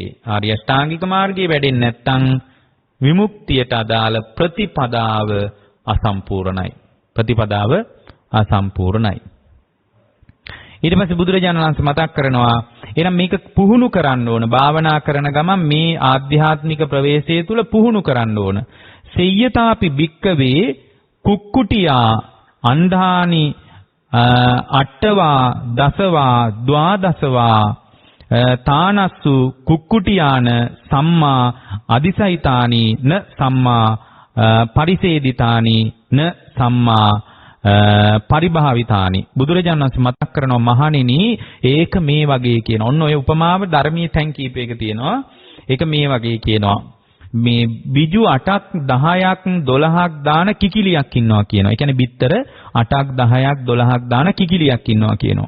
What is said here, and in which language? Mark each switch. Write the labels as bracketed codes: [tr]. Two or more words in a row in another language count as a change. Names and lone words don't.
[si] ආර්ය අෂ්ටාංගික මාර්ගයේ වැඩෙන්නේ නැත්නම් විමුක්තියට අදාළ ප්‍රතිපදාව අසම්පූර්ණයි. ප්‍රතිපදාව අසම්පූර්ණයි. ඊට පස්සේ බුදුරජාණන් වහන්සේ මතක් කරනවා එහෙනම් මේක පුහුණු කරන්න ඕන. භාවනා කරන ගමන් මේ ආධ්‍යාත්මික ප්‍රවේශය තුල පුහුණු කරන්න ඕන. [pi] සෙය්‍යතාපි භික්කවේ කුක්කුටියා අණ්ඩානි අට්ඨවා දසවා ද්වාදසවා තානස්සු කුක්කුටියාන සම්මා අදිසයිතානි න සම්මා පරිසේදිතානි න සම්මා පරිභාවිතානි. [si] බුදුරජාණන් වහන්සේ මතක් කරනවා මහණෙනි ඒක මේ වගේ කියන. ඔන්න ඔය උපමාව ධර්මයේ තැන් කීපයක තියෙනවා. ඒක මේ වගේ කියනවා. මේ බිජු 8ක් 10ක් 12ක් දාන කිකිලියක් ඉන්නවා කියනවා. ඒ කියන්නේ බිත්තර 8ක් 10ක් 12ක් දාන කිකිලියක් ඉන්නවා කියනවා.